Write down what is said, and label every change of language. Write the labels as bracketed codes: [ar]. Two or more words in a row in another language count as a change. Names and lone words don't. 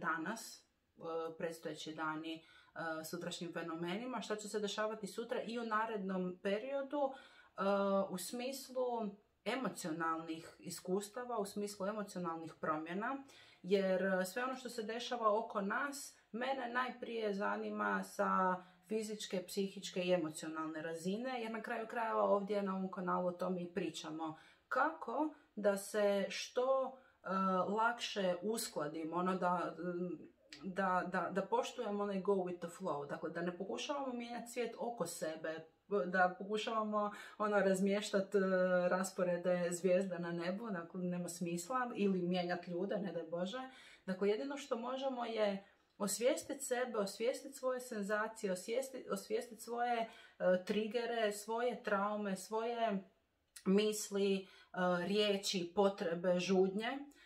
[hr] danas, predstojeći dani, sutrašnjim fenomenima, što će se dešavati sutra i u narednom periodu u smislu emocionalnih iskustava, u smislu emocionalnih promjena, jer sve ono što se dešava oko nas mene najprije zanima sa fizičke, psihičke i emocionalne razine, jer na kraju krajeva ovdje na ovom kanalu o tome i pričamo. Kako da se što lakše uskladimo, da poštujemo onaj [en] go with the flow, [hr] dakle da ne pokušavamo mijenjati svijet oko sebe, da pokušavamo razmještati rasporede zvijezda na nebu, dakle nema smisla, ili mijenjati ljude, ne daj Bože. Dakle, jedino što možemo je osvijestiti sebe, osvijestiti svoje senzacije, osvijestiti svoje trigere, svoje traume, svoje misli, riječi, potrebe, žudnje